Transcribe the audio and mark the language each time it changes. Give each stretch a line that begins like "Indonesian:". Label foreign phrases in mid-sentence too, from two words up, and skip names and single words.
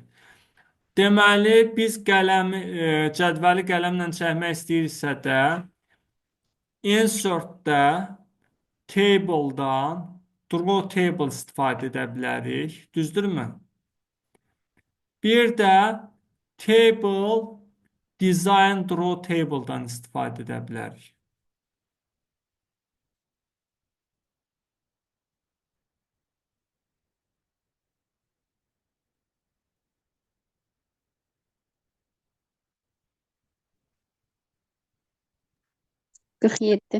Azerbaijani: Deməli, biz cədvəli qələmlə çəkmək istəyiriksə də, insert-də table-dan
English: draw table
Azerbaijani: istifadə edə bilərik. Düzdürmü? Bir də
English: table design draw table-dan
Azerbaijani: istifadə edə bilərik. Qırx yeddi.